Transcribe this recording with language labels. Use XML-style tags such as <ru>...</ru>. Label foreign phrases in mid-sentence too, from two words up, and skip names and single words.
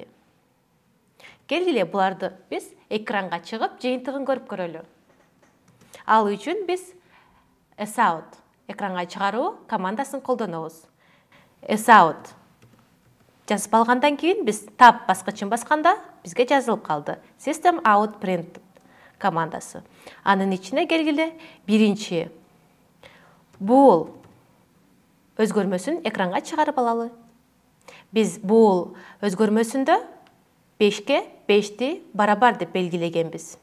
<ky>Келгиле буларды биз экранга чыгып жыйынтыгын көрүп көрөлү. Ал үчүн биз sout экранга чыгаруу командасын колдонобуз. Sout жазып алгандан кийин биз tab баскычын басканда бизге жазылып калды.</ky> <en>System out print командасы.</en> <ky>Анын ичине келгиле биринчи bool өзгөрмөсүн экранга чыгарып алалы. Биз bool өзгөрмөсүндө 5ке 5ти барабар деп белгилегенбиз.</ky>